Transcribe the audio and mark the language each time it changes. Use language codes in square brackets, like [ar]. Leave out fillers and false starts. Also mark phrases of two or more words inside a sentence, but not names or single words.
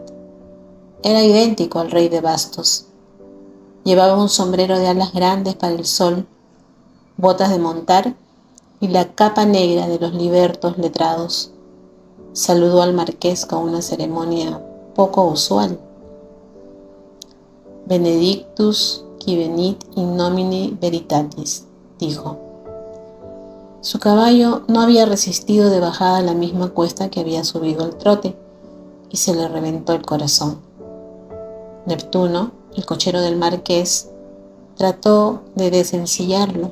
[es] Era idéntico al rey de bastos. Llevaba un sombrero de alas grandes para el sol, botas de montar y la capa negra de los libertos letrados. Saludó al marqués con una ceremonia poco usual. [la] Benedictus qui venit in nomine veritatis, [es] dijo. Su caballo no había resistido de bajada la misma cuesta que había subido al trote, y se le reventó el corazón. Neptuno, el cochero del marqués, trató de desensillarlo.